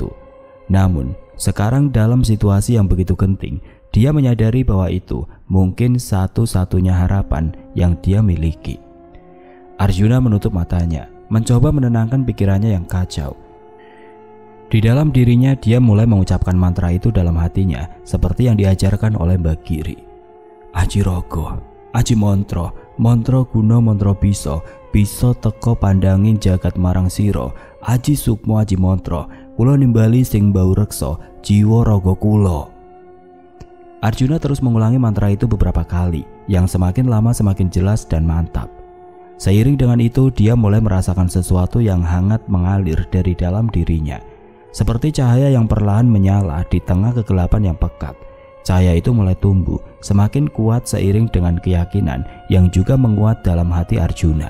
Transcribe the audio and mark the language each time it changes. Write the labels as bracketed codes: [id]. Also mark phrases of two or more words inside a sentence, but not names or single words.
[id] Namun, sekarang dalam situasi yang begitu genting, dia menyadari bahwa itu mungkin satu-satunya harapan yang dia miliki. Arjuna menutup matanya, mencoba menenangkan pikirannya yang kacau. Di dalam dirinya dia mulai mengucapkan mantra itu dalam hatinya seperti yang diajarkan oleh Bagiri. [jv] Aji Rogo, Aji Montro, Montro Guno Montro Biso, Biso teko pandanging jagat marang siro, Aji Sukmo Aji Montro, kulo nimbali sing bau rekso, jiwa rogo kulo. [id] Arjuna terus mengulangi mantra itu beberapa kali, yang semakin lama semakin jelas dan mantap. Seiring dengan itu dia mulai merasakan sesuatu yang hangat mengalir dari dalam dirinya. Seperti cahaya yang perlahan menyala di tengah kegelapan yang pekat. Cahaya itu mulai tumbuh semakin kuat seiring dengan keyakinan yang juga menguat dalam hati Arjuna.